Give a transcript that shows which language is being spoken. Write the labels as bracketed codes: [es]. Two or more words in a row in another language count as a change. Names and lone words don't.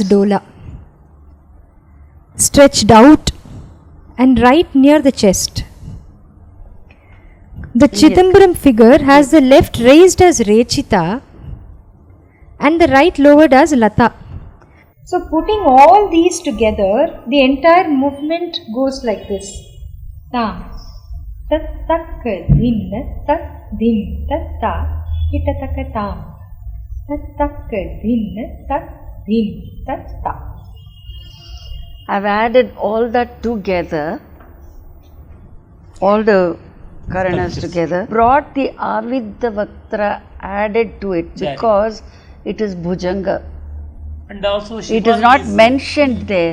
[en] as dola, stretched out and right near the chest. The Chidambaram figure has the left raised as Rechita and the right lowered as Lata. So putting all these together, the entire movement goes like this. Tam, tat tak din, tat din, tat ta, itataka tam. Tat tak din, tat din, tat ta. I've added all that together, all the Karanas together, brought the Avidavaktra added to it because it is Bhujanga. And also Shiva It is not mentioned there.